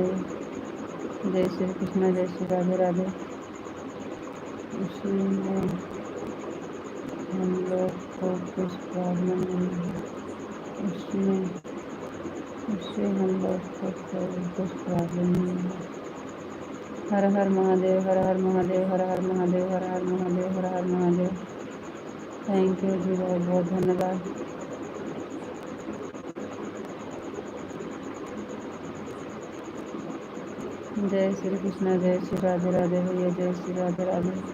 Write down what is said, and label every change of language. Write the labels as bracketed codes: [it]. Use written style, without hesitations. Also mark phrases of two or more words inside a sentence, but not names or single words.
[hi] जय श्री कृष्ण, जय श्री राधे राधे। उसमें हम लोग को कुछ प्रॉब्लम नहीं है। उसमें उससे हम लोग को कोई कुछ प्रॉब्लम नहीं है। हर हर महादेव, हर हर महादेव, हर हर महादेव, हर हर महादेव, हर हर महादेव। [en] thank you [hi] जी, बहुत बहुत धन्यवाद। जय श्री कृष्ण, जय श्री राधे राधे भैया, जय श्री राधे राधे।